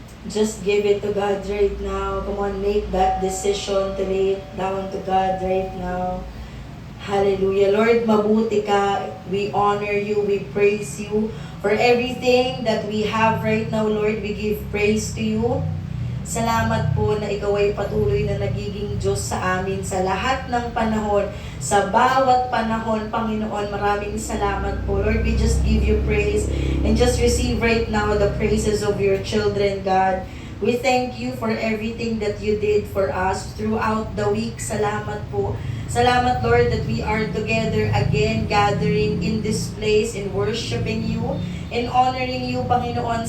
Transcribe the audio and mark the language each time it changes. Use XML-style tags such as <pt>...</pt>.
<en>Just give it to God right now. Come on, make that decision to lay it down to God right now. Hallelujah. Lord,</en> <tl>mabuti ka.</tl> <en>We honor you. We praise you for everything that we have right now, Lord. We give praise to you.</en> <tl>Salamat po na ikaw ay patuloy na nagiging Diyos sa amin sa lahat ng panahon, sa bawat panahon, Panginoon. Maraming salamat po.</tl> <en>Lord, we just give you praise and just receive right now the praises of your children, God. We thank you for everything that you did for us throughout the week.</en> <tl>Salamat po. Salamat,</tl> <en>Lord, that we are together again, gathering in this place and worshiping you and honoring you, Panginoon.</en>